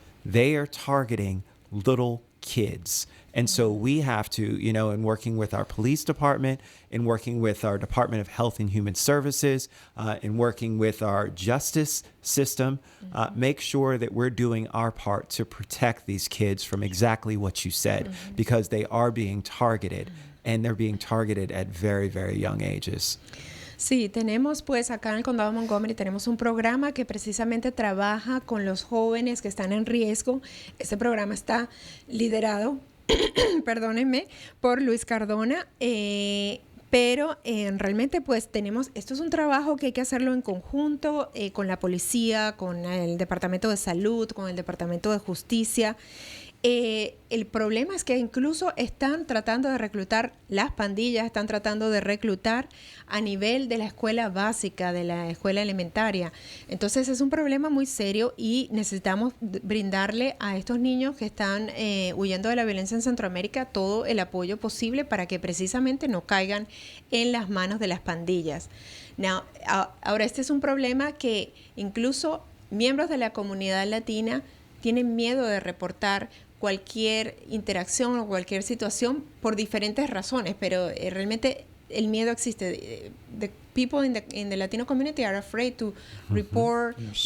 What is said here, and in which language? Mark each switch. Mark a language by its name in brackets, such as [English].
[English] They are targeting little kids. And so we have to, in working with our police department, in working with our Department of Health and Human Services, in working with our justice system, make sure that we're doing our part to protect these kids from exactly what you said, because they are being targeted. And they're being targeted at very, very young ages. [Spanish] Sí, tenemos pues acá en el condado de Montgomery tenemos un programa que precisamente trabaja con los jóvenes que están en riesgo. Este programa está liderado, perdónenme, por Luis Cardona, pero realmente pues esto es un trabajo que hay que hacerlo en conjunto con la policía, con el Departamento de Salud, con el Departamento de Justicia. El problema es que incluso están tratando de reclutar las pandillas, están tratando de reclutar a nivel de la escuela básica, de la escuela elementaria. Entonces es un problema muy serio y necesitamos brindarle a estos niños que están huyendo de la violencia en Centroamérica todo el apoyo posible para que precisamente no caigan en las manos de las pandillas. Ahora, este es un problema que incluso miembros de la comunidad latina tienen miedo de reportar cualquier interacción o cualquier situación por diferentes razones, pero realmente el miedo existe. [English] The people in the Latino community are afraid to report. Yes.